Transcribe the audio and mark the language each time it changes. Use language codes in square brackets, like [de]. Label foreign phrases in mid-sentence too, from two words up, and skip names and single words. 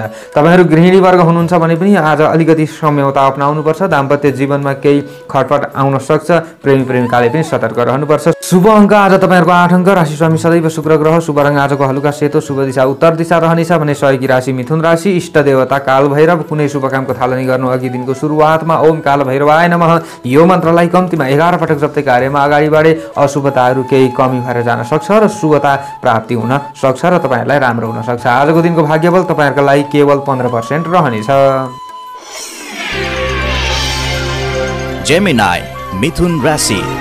[ne] तपाईहरू गृहिणी वर्ग हुनुहुन्छ भने पनि आज अलिकति सम्यौता अपनाउनुपर्छ। दाम्पत्य जीवनमा केही खटपट आउन सक्छ। प्रेमी प्रेमिकाले पनि सतर्क रहनुपर्छ। शुभ अङ्क आज तपाईहरूको 8 अङ्क। राशि स्वामी सदैव शुक्र ग्रह। शुभ रङ आजको हलुका सेतो। शुभ दिशा उत्तर दिशा रहनेछ भने सहयोगी राशि मिथुन राशि। इष्ट देवता काल भैरव। कुनै शुभ कामको थालनी गर्नु अघि दिनको सुरुवातमा [sa] ओम काल भैरवाय नमः [ne] यो मन्त्रलाई कम्तीमा 11 पटक जप्दै कार्यमा अगाडि बढे अशुभताहरू केही कमी भएर जान सक्छ र शुभता प्राप्ति हुन सक्छ र तपाईहरुलाई राम्रो हुन सक्छ। आजको दिनको भाग्यबल तपाईहरुका लागि केवल 15% रहनेछ। जेमिनाई मिथुन राशि।